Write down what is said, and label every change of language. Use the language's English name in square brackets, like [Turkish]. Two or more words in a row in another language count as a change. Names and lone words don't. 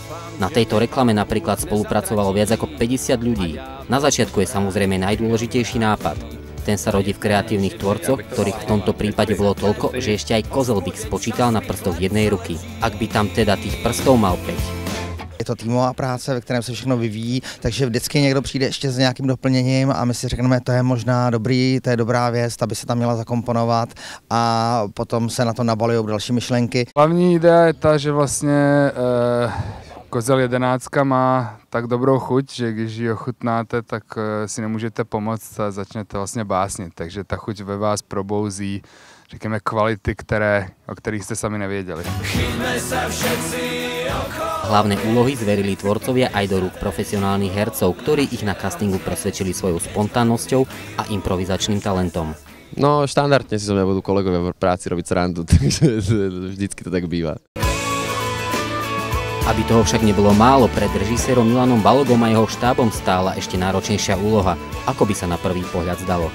[Slovak] Na tejto reklame napríklad spolupracovalo viac ako 50 ľudí. Na začiatku je samozrejme najdôležitejší nápad. Ten sa rodí v kreatívnych tvorcoch, ktorých v tomto prípade bolo toľko, že ešte aj kozel by spočítal na prstoch jednej ruky. Ak by tam teda tých prstov mal 5. [Czech] Je to týmová práce, ve kterém se všechno vyvíjí, takže vždycky někdo přijde ještě s nějakým doplněním a my si řekneme, to je možná dobrý, to je dobrá věc, ta by se tam měla zakomponovat a potom se na to nabalují další myšlenky. Hlavní idea je ta, že vlastně kozel 11 má tak dobrou chuť, že když ji ochutnáte, tak si nemůžete pomoct a začnete vlastně básnit, takže ta chuť ve vás probouzí, řekněme, kvality, o kterých jste sami nevěděli. [Slovak] Hlavné úlohy zverili tvorcovia aj do rúk profesionálnych hercov, ktorí ich na castingu presvedčili svojou spontánnosťou a improvizačným talentom. No, štandardne si so mňa budú kolegovia v práci robiť srandu, takže vždycky to tak býva. Aby toho však nebolo málo, pred režisérom Milanom Balogom a jeho štábom stála ešte náročnejšia úloha, ako by sa na prvý pohľad zdalo.